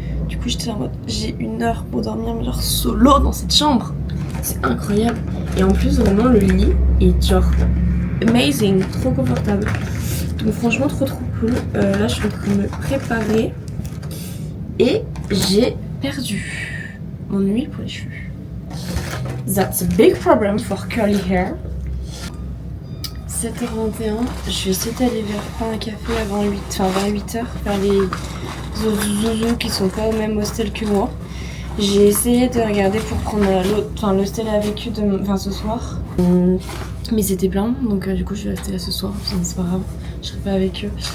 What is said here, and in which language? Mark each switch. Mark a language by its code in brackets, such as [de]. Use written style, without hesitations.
[fr] Du coup j'étais en mode, j'ai 1 heure pour dormir, mais genre solo dans cette chambre. C'est incroyable. Et en plus vraiment le lit est genre amazing, trop confortable. Donc franchement trop cool. Là je suis en train de me préparer et j'ai perdu mon huile pour les cheveux. [en] That's a big problem for curly hair. [fr] 7h21, je vais essayer d'aller prendre un café avant 8h, faire les autres zouzous qui sont pas au même hostel que moi. J'ai essayé de regarder pour prendre l'hostel avec eux ce soir. Mais c'était plein, donc du coup je vais rester là ce soir, c'est pas grave, je serai pas avec eux.